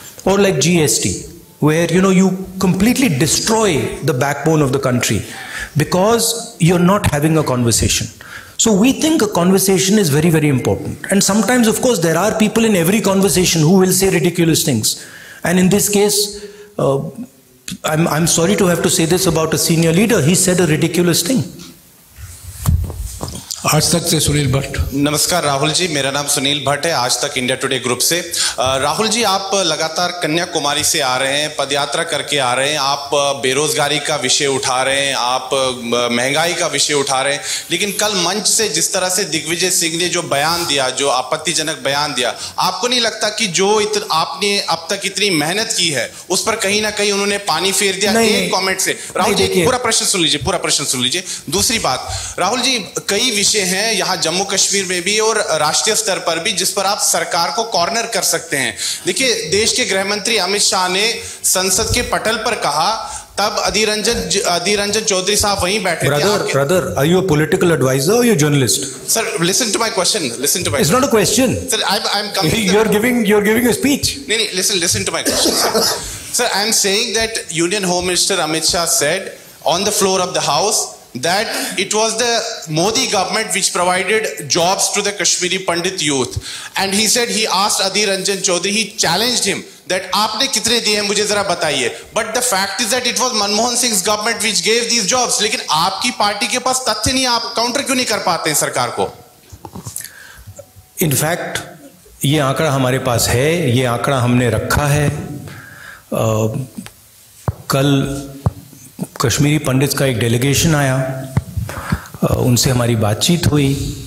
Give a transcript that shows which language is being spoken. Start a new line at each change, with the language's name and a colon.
English: Or like GST, where, you completely destroy the backbone of the country because you're not having a conversation. So we think a conversation is very, very important. And sometimes, of course, there are people in every conversation who will say ridiculous things. And in this case, I'm sorry to have to say this about a senior leader. He said a ridiculous thing.
Hindi: आज तक से सुनील भट्ट। नमस्कार राहुल जी, मेरा नाम सुनील भट्ट है, आज तक India today group से। राहुल जी, आप लगातार कन्याकुमारी से आ रहे हैं, पदयात्रा करके आ रहे हैं, आप बेरोजगारी का विषय उठा रहे हैं, आप महंगाई का विषय उठा रहे हैं, लेकिन कल मंच से जिस तरह से दिग्विजय सिंह ने जो बयान दिया, जो आपत्तिजनक बयान दिया, आपको नहीं लगता कि जो आपने अब तक इतनी मेहनत की है उस पर कहीं ना कहीं उन्होंने पानी फेर दिया एक कॉमेंट से? राहुल जी, पूरा प्रश्न सुन लीजिए। दूसरी बात, राहुल जी, कई विषय हैं यहां जम्मू कश्मीर में भी और राष्ट्रीय स्तर पर भी जिस पर आप सरकार को कॉर्नर कर सकते हैं। देखिए, देश के गृह मंत्री अमित शाह ने संसद के पटल पर कहा, तब अधीर रंजन चौधरी साहब वहीं बैठे थे।
English: Brother, are you a political advisor or you're a journalist? Sir, listen to my question. It's not a question. Sir, I'm coming. You're giving a speech. No, listen to my question, sir. Sir, I'm saying that Union Home Minister Amit Shah said on the floor of the House that it was the Modi government which provided jobs to the Kashmiri Pandit youth, and he said, he asked Adhir Ranjan Chaudhary, he challenged him that
Hindi: आपने कितने दिए मुझे जरा बताइए.
English: But the fact is that it was Manmohan Singh's government which gave these jobs.
Hindi: लेकिन आपकी party के पास तथ्य नहीं, आप काउंटर क्यों नहीं कर पाते हैं सरकार को? इनफैक्ट ये आंकड़ा हमारे पास है, ये आंकड़ा हमने रखा है. कल कश्मीरी पंडित का एक डेलीगेशन आया, उनसे हमारी बातचीत हुई.